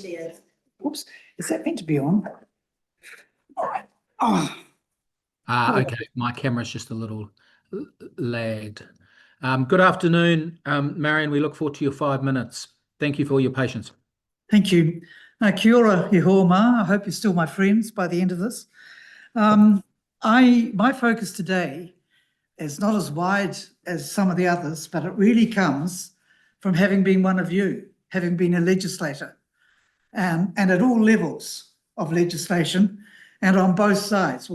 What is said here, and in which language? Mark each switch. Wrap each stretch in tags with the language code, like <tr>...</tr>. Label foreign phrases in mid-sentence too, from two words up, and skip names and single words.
<en>Oops, is that meant to be on? All right. Oh. Okay, my camera's just a little lagged. Good afternoon, Marian. We look forward to your 5 minutes. Thank you for your patience. Thank you.</en> <mi>Kia ora, he hoa ma.</mi> <en>I hope you're still my friends by the end of this. My focus today is not as wide as some of the others, but it really comes from having been one of you, having been a legislator, and at all levels of legislation and on both sides.</en>